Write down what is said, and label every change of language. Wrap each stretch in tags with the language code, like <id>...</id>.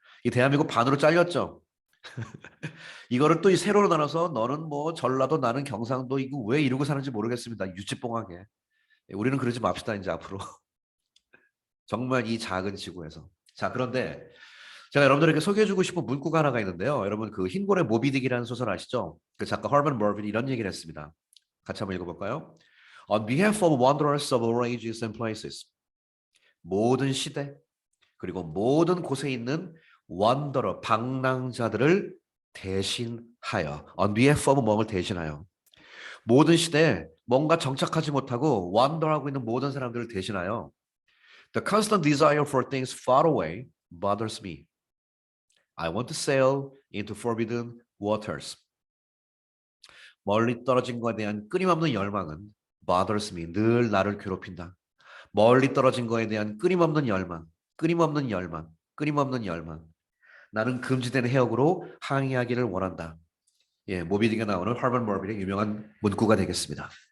<ko>이 대한민국 반으로 잘렸죠. 이거를 또 이 세로로 나눠서 너는 뭐 전라도 나는 경상도 이거 왜 이러고 사는지 모르겠습니다. 유치뽕하게. 우리는 그러지 맙시다 이제 앞으로. 정말 이 작은 지구에서. 자, 그런데 제가 여러분들에게 소개해주고 싶은 문구가 하나가 있는데요. 여러분 그 흰고래 모비딕이라는 소설 아시죠? 그 작가 허먼 머빈이 이런 얘기를 했습니다. 같이 한번 읽어볼까요?</ko> <en>On behalf of wanderers of all ages and places.</en> <ko>모든 시대 그리고 모든 곳에 있는 wanderer 방랑자들을 대신하여</ko> <en>on behalf of</en> <ko>뭐를 대신하여 모든 시대에 뭔가 정착하지 못하고 wander하고 있는 모든 사람들을 대신하여</ko> <en>The constant desire for things far away bothers me. I want to sail into forbidden waters.</en> <ko>멀리 떨어진 것에 대한 끊임없는 열망은</ko> <en>bothers me.</en> <ko>늘 나를 괴롭힌다. 멀리 떨어진 것에 대한 끊임없는 열망, 끊임없는 열망, 끊임없는 열망. 나는 금지된 해역으로 항해하기를 원한다. 예, 모비딕에 나오는 허먼 머빈의 유명한 문구가 되겠습니다.</ko>